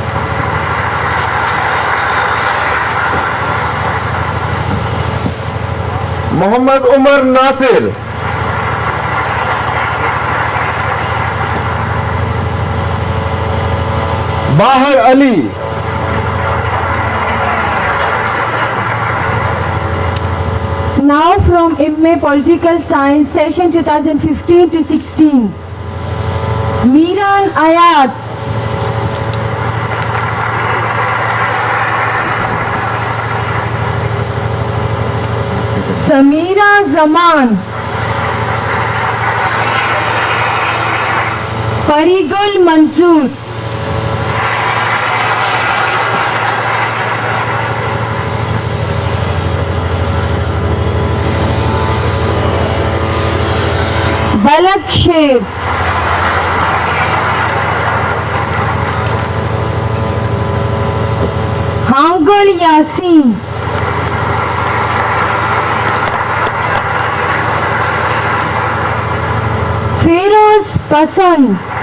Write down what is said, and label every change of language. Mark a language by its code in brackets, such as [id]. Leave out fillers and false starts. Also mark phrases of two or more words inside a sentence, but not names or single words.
[en] Muhammad Umar Nasir. Bahar Ali. Now from MA Political Science, session 2015 to 16. Miran Ayat. Samira Zaman. Farigul Mansoor. Balak Sher. Hangul Yasin. Feroz Pasand.